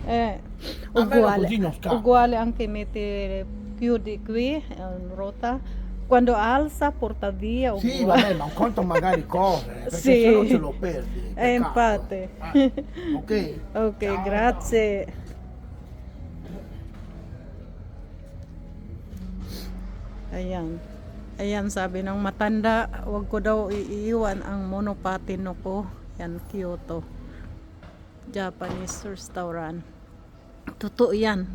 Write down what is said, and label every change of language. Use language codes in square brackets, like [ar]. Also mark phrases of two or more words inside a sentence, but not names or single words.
[it] Uguale, così non scappa. uguale anche metti più di qui in ruota. Quando alza porta via Sì, uguale. vabbè, ma un conto magari corre, perché Sì. se no ce lo perdi. Peccato. Infatti. Ok. Ok, Ciao. grazie. [tl] Ayan. Ayan, sabi ng matanda, wag ko daw iiwan ang monopatino ko. Yan, Kyoto. [en] Japanese restaurant. [tl] Totoo yan.